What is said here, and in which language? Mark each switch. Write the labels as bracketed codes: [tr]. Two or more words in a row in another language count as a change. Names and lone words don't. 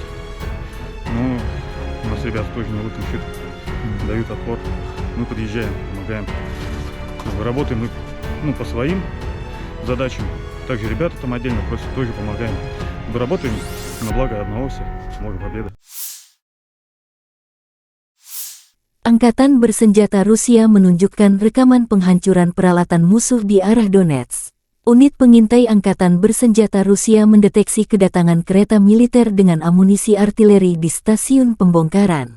[ru] Но у нас ребята тоже не луком щит, дают отпор. Мы подъезжаем, помогаем. Работаем мы по своим задачам. Также ребята там отдельно просят, тоже помогаем. Работаем на благо одного все. Может, победа. [id] Angkatan Bersenjata Rusia menunjukkan rekaman penghancuran peralatan musuh di arah Donetsk. Unit pengintai Angkatan Bersenjata Rusia mendeteksi kedatangan kereta militer dengan amunisi artileri di stasiun pembongkaran.